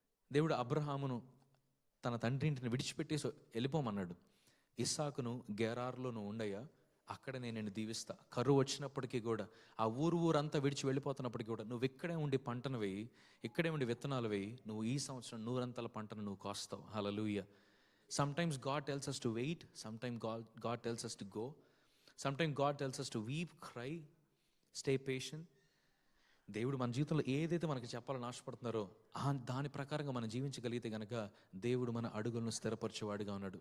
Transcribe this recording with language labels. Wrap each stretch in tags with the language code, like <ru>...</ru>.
<te>దేవుడు అబ్రహామును తన తండ్రి ఇంటిని విడిచిపెట్టేసి వెళ్ళిపోమన్నాడు. ఇస్సాకును గెరారులో నువ్వు ఉండయ్యా, అక్కడ నేను నిన్ను దీవిస్తా. కరువు వచ్చినప్పటికీ కూడా ఆ ఊరంతా విడిచి వెళ్ళిపోతున్నప్పటికీ కూడా నువ్వు ఇక్కడే ఉండి పంటను వేయి, ఇక్కడే ఉండి విత్తనాలు వేయి, నువ్వు ఈ సంవత్సరం 100 పంటను నువ్వు కోస్తావు. హల్లెలూయా.</te> <en>Sometimes God tells us to wait, sometimes God tells us to go, sometimes God tells us to weep, cry, stay patient.</en> <te>దేవుడు మన జీవితంలో ఏదైతే మనకి చెప్పాలని ఆశపడుతున్నారో దాని ప్రకారంగా మనం జీవించగలిగితే కనుక దేవుడు మన అడుగులను స్థిరపరిచేవాడిగా ఉన్నాడు.</te>